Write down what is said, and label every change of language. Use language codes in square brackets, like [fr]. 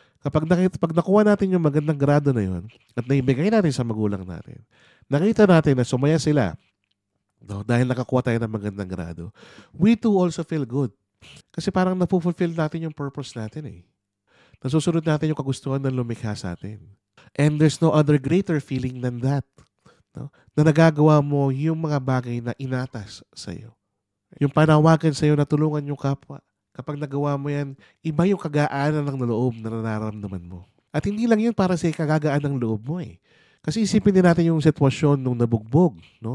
[tl] Kapag nakuha natin yung magandang grado na yun at naibigay natin sa magulang natin, nakita natin na sumaya sila, no, dahil nakakuha tayo ng magandang grado, [en] we too also feel good. [tl] Kasi parang napufulfill natin yung purpose natin eh. Nasusunod natin yung kagustuhan ng lumikha sa atin. [en] And there's no other greater feeling than that. [tl] No? Na nagagawa mo yung mga bagay na inatas sa'yo. Yung panawagan sa'yo na tulungan yung kapwa. Kapag nagawa mo yan, iba yung kagaanan ng loob na nararamdaman mo. At hindi lang yun para sa kagagaan ng loob mo eh. Kasi isipin din natin yung sitwasyon nung nabugbog, no?